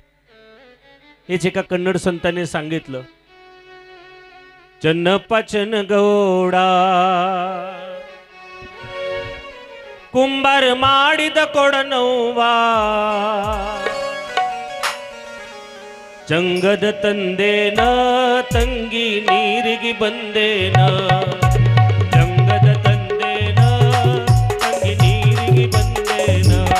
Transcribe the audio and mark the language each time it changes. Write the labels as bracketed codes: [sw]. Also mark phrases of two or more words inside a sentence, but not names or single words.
[mr] हेच एका कन्नड संतांनी सांगितलं. [kn] ಚನ್ನಪಚನ ಗೌಡ ಕುಂಬಾರ ಮಾಡಿದ ಕೊಡನವ್ವ ಚಂಗದ ತಂದೇನ ತಂಗಿ ನೀರಿಗೆ ಬಂದೇನ ಚಂಗದ ತಂದೇನ ತಂಗಿ ನೀರಿಗೆ ಬಂದೇನ